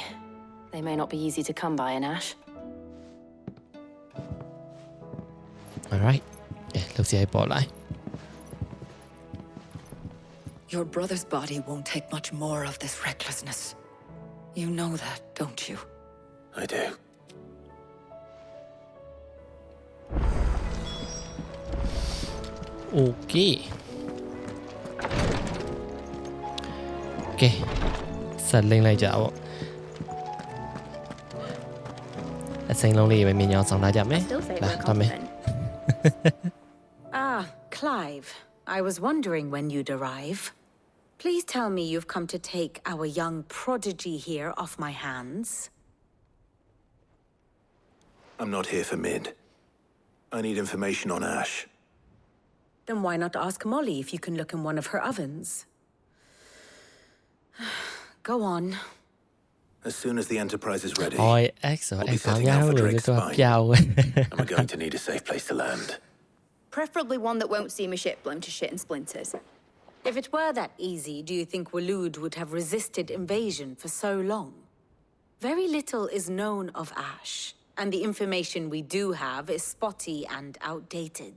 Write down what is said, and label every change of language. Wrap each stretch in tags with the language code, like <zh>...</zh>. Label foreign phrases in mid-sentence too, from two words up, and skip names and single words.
<en>They may not be easy to come by in Ash. Alright. Yeah, looks like I bought Your brother's body won't take much more of this recklessness. You know that, don't you? I do. Okay. Okay.</en> <my>ဆက်လိမ့်လိုက်ကြပေါ့အစိမ်းလုံးလေးပဲမြင်အောင်ဆောင်ထားကြမယ်</my> <en>Still favor</en> <my>လာ</my> <en>a</en> <my>တော့မယ်</my> <en>compliment. Ah, Clive. I was wondering when you'd arrive. Please tell me you've come to take our young prodigy here off my hands. I'm not here for Mid. I need information on Ash. Then why not ask Molly if you can look in one of her ovens? Go on. As soon as the Enterprise is ready,</en> <my>ဟော X ဆို</my> <en>we'll be</en> <my>X ခေါင်း</my> <en>setting</en> <my>ရ</my> <en>out</en> <my>အောင်</my> <en>for</en> <my>လို့</my> <en>Drake's</en> <my>သူက</my> <en>Spine.</en> <my>ပြအောင်</my> <en>and we're going to need a safe place to land. Preferably one that won't see my ship blown to shit and splinters. If it were that easy, do you think Waloed would have resisted invasion for so long? Very little is known of Ash, and the information we do have is spotty and outdated.</en>